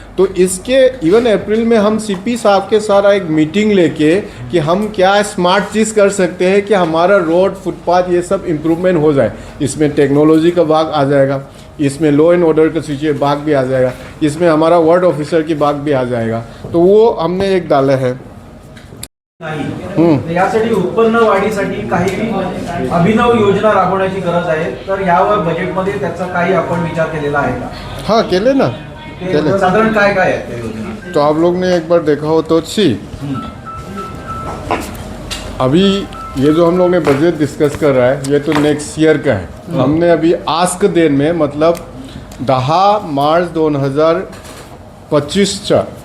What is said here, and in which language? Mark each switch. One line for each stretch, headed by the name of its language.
Hindi: तो इसके इवन अप्रैल में हम सीपी साहब के साथ एक मीटिंग लेके कि हम क्या स्मार्ट चीज़ कर सकते हैं कि हमारा रोड, फुटपाथ, ये सब इम्प्रूवमेंट हो जाए। इसमें टेक्नोलॉजी का भाग आ जाएगा, इसमें लॉ एंड ऑर्डर का भाग भी आ जाएगा, इसमें हमारा वार्ड ऑफिसर की भाग भी आ जाएगा। तो वो हमने एक डाला है।
Marathi: यासाठी उत्पन्न वाढीसाठी काही अभिनव योजना राबवण्याची गरज आहे, तर यावर बजेटमध्ये त्याचा काही आपण विचार केलेला आहे का? हाँ, केले ना, केले। साधारण काय काय आहे त्या योजना?
Hindi: तो आप लोग ने एक बार देखा हो तो अभी ये जो हम लोग ने बजट डिस्कस कर रहा है, ये तो नेक्स्ट ईयर का है। हमने अभी आज के दिन में मतलब 10 मार्च 2025